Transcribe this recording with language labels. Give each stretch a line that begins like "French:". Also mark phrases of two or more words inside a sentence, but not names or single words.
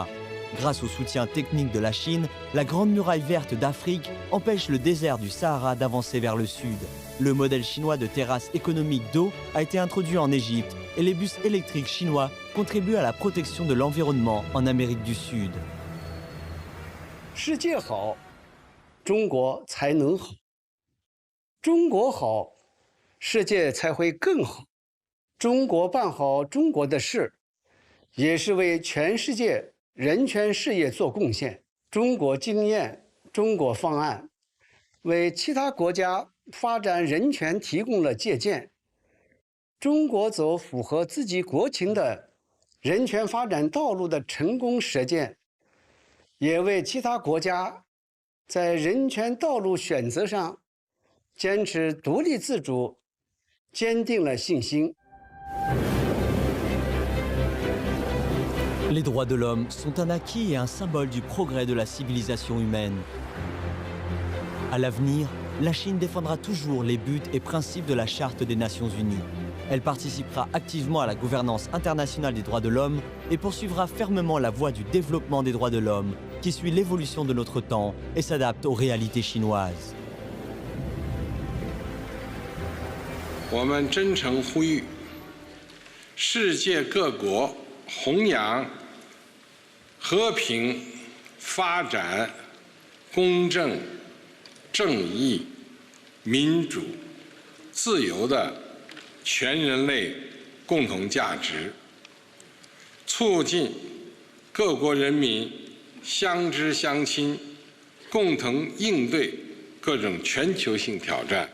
French: Grâce au soutien technique de la Chine, la Grande Muraille Verte d'Afrique empêche le désert du Sahara d'avancer vers le sud. Le modèle chinois de terrasse économique d'eau a été introduit en Égypte et les bus électriques chinois contribuent à la protection de l'environnement en Amérique du Sud.
Chinese: 世界好，中国才能好；中国好，世界才会更好。中国办好中国的事，也是为全世界人权事业做贡献。中国经验、中国方案，为其他国家发展人权提供了借鉴。中国走符合自己国情的人权发展道路的成功实践，也为其他国家在人权道路选择上坚持独立自主坚定了信心。
French: Les droits de l'homme sont un acquis et un symbole du progrès de la civilisation humaine. À l'avenir, la Chine défendra toujours les buts et principes de la Charte des Nations Unies. Elle participera activement à la gouvernance internationale des droits de l'homme et poursuivra fermement la voie du développement des droits de l'homme qui suit l'évolution de notre temps et s'adapte aux réalités chinoises.
Chinese: 我们真诚呼吁世界各国弘扬和平、发展、公正、正义、民主、自由的全人类共同价值，促进各国人民相知相亲，共同应对各种全球性挑战。